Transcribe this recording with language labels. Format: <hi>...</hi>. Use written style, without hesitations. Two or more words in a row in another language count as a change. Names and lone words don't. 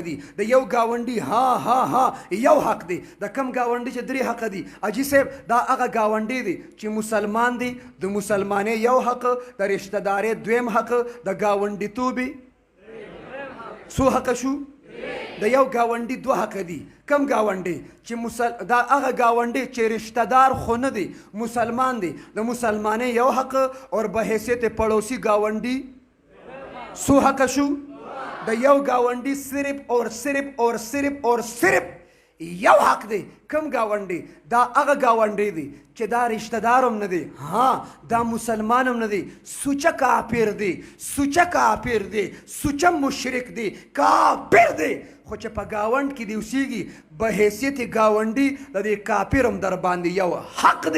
<ps>دي د یو ګاونډي ها یو حق دی د کم ګاونډي چې درې حقه دي اجي صاحب دا هغه ګاونډي دی چې مسلمان دی د مسلمانۍ یو حق د رشته دارۍ دویم حق د ګاونډیتوبې څو حقه شو د یو ګاونډي دوه حقه دي کم ګاونډي چې دا هغه ګاونډي چې رشته دار خو نه دی مسلمان دی د مسلمانۍ یو حق</ps> <ur>اور بحیثیت پڑوسی</ur> <ps>ګاونډي څو حقه شو د یو ګاونډي صرف یو حق دی کم ګاونډي دا هغه ګاونډي دی چې دا رشته دار هم نه دی ها دا مسلمان هم نه دی سوچه کافر دی سوچه مشرک دی کافر دی خو چې په ګاونډ کې دی اوسیږي بحیثیت ګاونډي د دې کافر هم در باندې یو حق دی</ps>